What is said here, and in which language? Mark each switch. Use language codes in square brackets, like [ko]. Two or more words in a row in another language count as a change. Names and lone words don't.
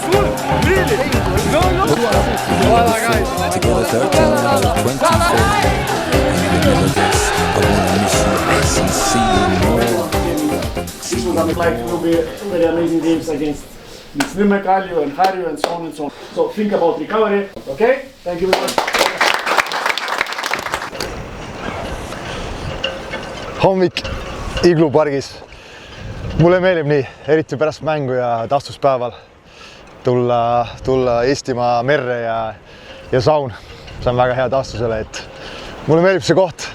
[en] Hooked up the year before, together 13 out of 24. I wanna miss you less and see you more. This will be very amazing games against Limerick, Kalju and Harju and so on and so on. So think about recovery, okay? Thank you very much. [et] Hommik Iglu pargis. Mulle meeldib nii, eriti pärast mängu ja taastuspäeval tulla Eestimaa merre ja saun. See on väga hea taastusele, et mulle meeldib see koht.